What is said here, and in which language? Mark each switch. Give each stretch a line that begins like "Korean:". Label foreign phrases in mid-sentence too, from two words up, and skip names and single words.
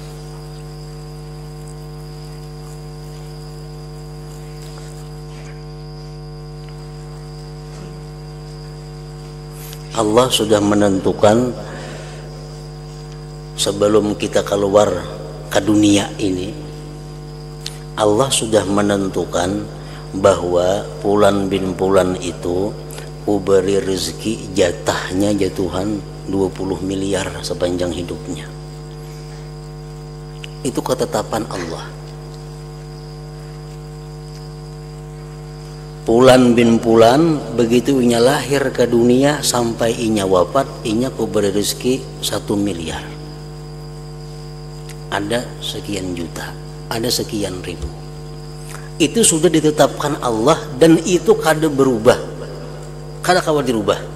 Indonesian: Allah sudah menentukan sebelum kita keluar ke dunia ini, Allah sudah menentukan bahwa Fulan bin Fulan itu kuberi rezeki jatahnya jatuhan 20 miliar sepanjang hidupnya. Itu ketetapan Allah. Fulan bin Fulan, begitu inya lahir ke dunia sampai inya wafat, inya kuberi rezeki 1 miliar. Ada sekian juta, ada sekian ribu. Itu sudah ditetapkan Allah dan itu kada berubah, kada kawan dirubah.